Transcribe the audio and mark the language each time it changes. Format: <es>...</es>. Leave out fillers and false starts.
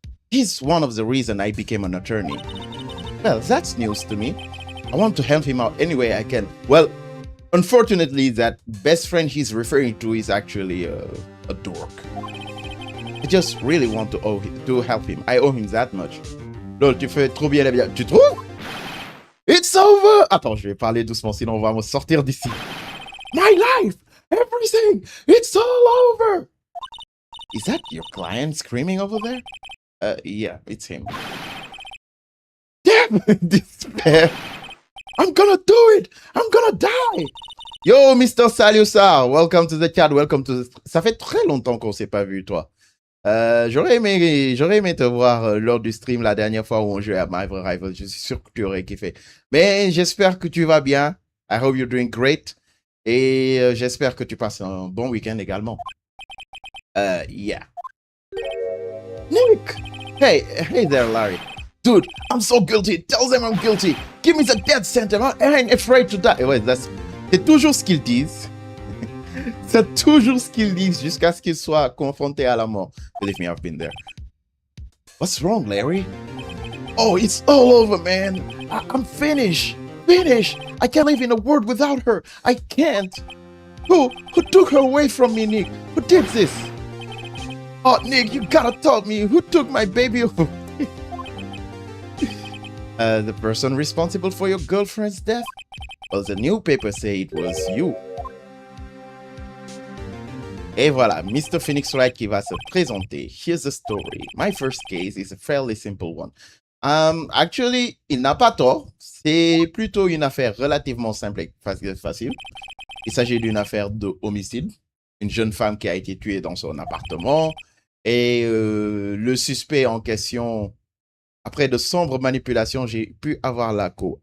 <en>He's one of the reasons I became an attorney. Well, that's news to me. I want to help him out any way I can. Well, unfortunately, that best friend he's referring to is actually a dork. I just really want to help him. I owe him that much.</en> <fr>Lol, tu fais trop bien la bien. Tu trouves?</fr> <en>It's over!</en> <fr>Attends, je vais parler doucement, sinon on va me sortir d'ici.</fr> <en>My life! Everything! It's all over! Is that your client screaming over there? Yeah, it's him. Damn! Despair! I'm gonna do it! I'm gonna die! Yo, Mr. Salusa! Welcome to the chat, welcome to the...</en> <fr>Ça fait très longtemps qu'on s'est pas vu, toi. J'aurais aimé te voir lors du stream la dernière fois où on jouait à Marvel Rivals. Je suis sûr que tu aurais kiffé. Mais j'espère que tu vas bien.</fr> <en>I hope you're doing great.</en> <fr>Et j'espère que tu passes un bon week-end également.</fr> <en>Yeah. Nick! Hey there, Larry. Dude, I'm so guilty. Tell them I'm guilty. Give me the death sentence. I ain't afraid to die.</en> <fr>Ouais, c'est toujours ce qu'ils disent. C'est toujours ce qu'ils disent jusqu'à ce qu'ils soient confrontés à la mort.</fr> <en>Believe me, I've been there. What's wrong, Larry? Oh, it's all over, man. I'm finished. Finished. I can't live in a world without her. I can't. Who took her away from me, Nick? Who did this? Oh, Nick, you gotta tell me. Who took my baby away? The person responsible for your girlfriend's death? Well, the newspapers say it was you.</en> <fr>Et voilà, Mr. Phoenix Wright qui va se présenter.</fr> <en>Here's the story. My first case is a fairly simple one. Actually,</en> <fr>il n'a pas tort. C'est plutôt une affaire relativement simple et facile. Il s'agit d'une affaire de homicide. Une jeune femme qui a été tuée dans son appartement. Et le suspect en question, après de sombres manipulations, j'ai pu avoir la co.</fr>